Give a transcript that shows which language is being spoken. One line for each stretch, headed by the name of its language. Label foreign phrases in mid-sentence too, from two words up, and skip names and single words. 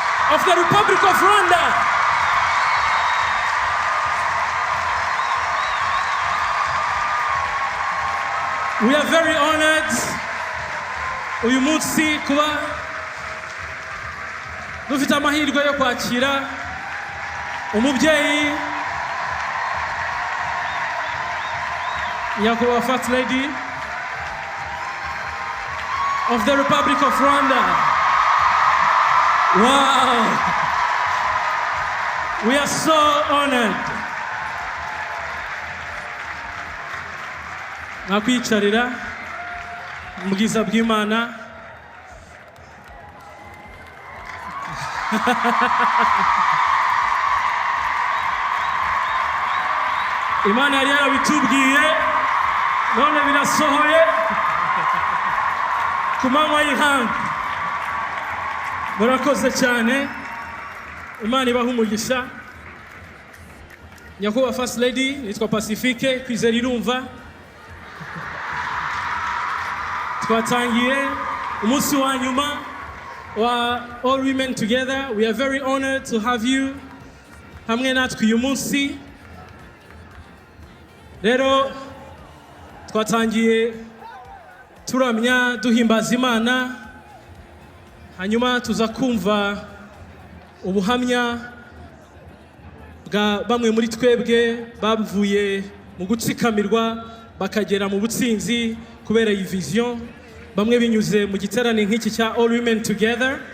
English: of the Republic of Rwanda. We are very honored
Kinyarwanda: uyu munsi kuba dufite amahirwe yo kwakira umubyeyi nyakubahwa
English: First Lady of the Republic of Rwanda. Wow! We are so honored.
Kinyarwanda: Nakwicarira mu bwiza bw'Imana. Imana yari yarabitubwiye none birasohoye ku manywa y'ihanga. Murakoze cyane, Imana ibahe umugisha. Nyakubahwa
English: First Lady,
Kinyarwanda: nitwa Pacifique Kwizera Irumva. Twatangiye umunsi wa nyuma wa All Women Together.
English: We are very honored to have you
Kinyarwanda: hamwe natwe uyu munsi. Rero twatangiye turamya duhimbaza Imana, hanyuma tuza kumva ubuhamya bwa bamwe muri twebwe bavuye mu gutsikamirwa bakagera mu butsinzi kubera iyi vision, bamwe binyuze mu giterane nk'iki cya All Women Together.